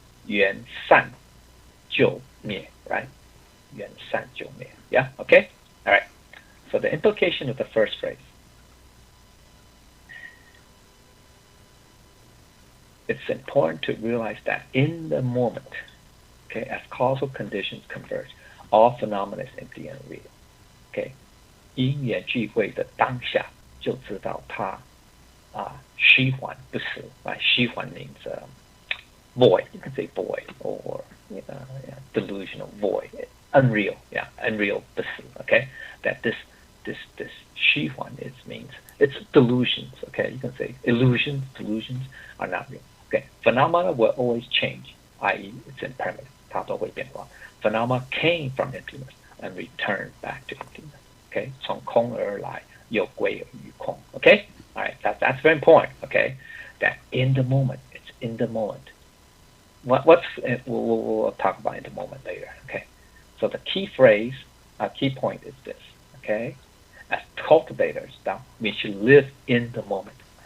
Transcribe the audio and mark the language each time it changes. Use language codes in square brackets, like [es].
[zh] 缘散就灭, right? 缘散就灭.Yeah? Okay? All right. [en] So the implication of the first phrase. It's important to realize that in the moment, okay, as causal conditions converge, all phenomena is empty and real. Okay? [zh] 因缘聚会的当下就知道它虚幻不实. [en] Right? 虚幻 means void. You can say void or delusional void, unreal. Yeah, unreal 不实. Okay, that this 虚幻means it's delusions. Okay, you can say delusions are not real. Okay, phenomena will always change, i.e., it's impermanent. [zh] 它都会变化. [en] Phenomena came from emptiness and returned back to emptiness. [zh] Okay, 从空而来，又归于空. [en] Okay, all right, that's very important. Okay, that in the moment, it's in the moment. We'll talk about in the moment later. Okay, so the key phrase, key point is this. Okay, as cultivators, now we should live in the moment.